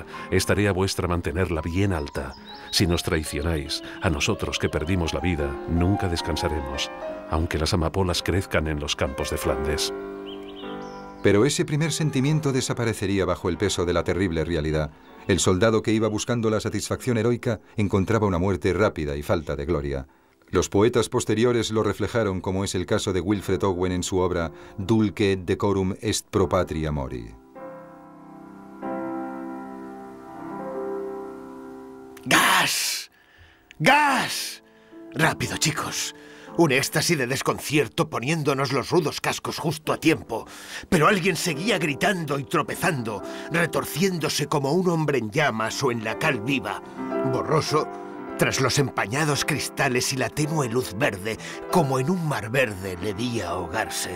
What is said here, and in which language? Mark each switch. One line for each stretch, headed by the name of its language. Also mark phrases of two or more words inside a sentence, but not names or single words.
Spanish: Es tarea vuestra mantenerla bien alta. Si nos traicionáis, a nosotros que perdimos la vida, nunca descansaremos, aunque las amapolas crezcan en los campos de Flandes. Pero ese primer sentimiento desaparecería bajo el peso de la terrible realidad. El soldado que iba buscando la satisfacción heroica encontraba una muerte rápida y falta de gloria. Los poetas posteriores lo reflejaron, como es el caso de Wilfred Owen en su obra Dulce et decorum est pro patria mori. ¡Gas! ¡Gas! ¡Rápido, chicos! Un éxtasis de desconcierto poniéndonos los rudos cascos justo a tiempo. Pero alguien seguía gritando y tropezando, retorciéndose como un hombre en llamas o en la cal viva, borroso tras los empañados cristales y la tenue luz verde, como en un mar verde le vi ahogarse.